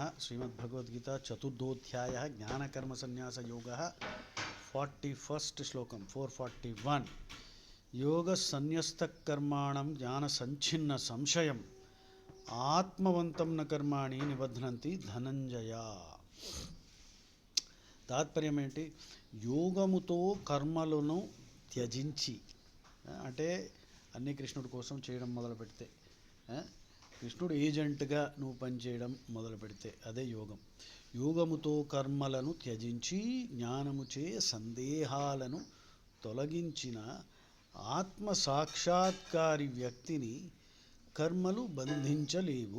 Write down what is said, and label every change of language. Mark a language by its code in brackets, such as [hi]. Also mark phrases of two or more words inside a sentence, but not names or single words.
[sa] श्रीमद्भगवद्गीता चतुर्थोध्यायः ज्ञानकर्म संन्यास योगः 41st श्लोकम 441 योग संन्यस्तकर्माणं ज्ञान संच्छिन्न संशयम् आत्मवन्तं न कर्माणि निबध्नन्ति ధనంజయ। [te] తాత్పర్యం ఏంటి? యోగముతో కర్మలను త్యజించి, అంటే అన్నీ కృష్ణుడి కోసం చేయడం మొదలు పెడితే, కృష్ణుడు ఏజెంట్గా నువ్వు పనిచేయడం మొదలు పెడితే అదే యోగం. యోగముతో కర్మలను త్యజించి జ్ఞానముచే సందేహాలను తొలగించిన ఆత్మ సాక్షాత్కారి వ్యక్తిని కర్మలు బంధించలేవు.